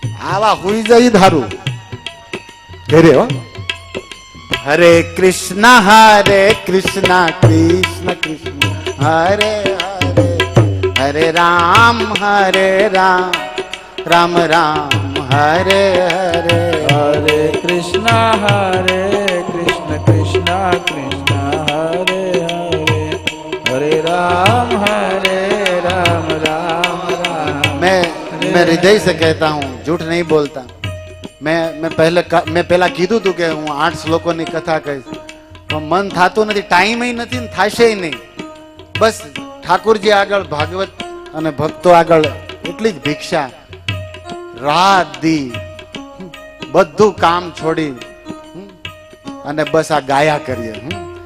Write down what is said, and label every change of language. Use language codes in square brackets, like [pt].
[gu] આવા હુઈ જાય ધારું ઘરે હો. [sa] હરે કૃષ્ણ કૃષ્ણ કૃષ્ણ હરે હરે, [gu] હરે રામ રામ રામ હરે હરે. [sa] હરે કૃષ્ણ કૃષ્ણ કૃષ્ણ હરે હરે, હરે રામ રામ રામ. [hi] मैं हृदय से कहता हूँ, झूठ नहीं बोलता. [gu] मैं પહેલા કીધું તું કે હું 8 શ્લોકોની કથા કહીશ, પણ મન થાતું નથી, ટાઈમ નથી ને થાશે નહીં. બસ ઠાકોરજી આગળ, ભાગવત અને ભક્તો આગળ એટલી જ ભિક્ષા. રાત દી બધું કામ છોડી અને બસ આ ગાયા કરીએ.